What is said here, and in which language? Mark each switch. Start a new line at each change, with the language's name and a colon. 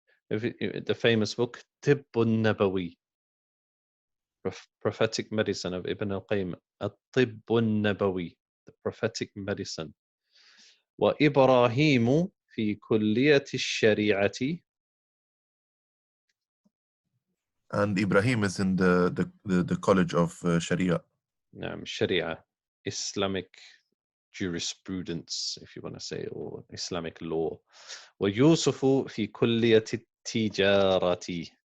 English: The famous book
Arabic: طب النبوي.
English: Prophetic medicine of Ibn al-Qayyim.
Arabic: الطب النبوي.
English: The prophetic medicine.
Arabic: وإبراهيم في كلية الشريعة.
English: And Ibrahim is in the College of Sharia.
Arabic: نعم.
English: Sharia, Islamic jurisprudence, if you want to say, or Islamic law.
Arabic: ويوسف في كلية التجارة.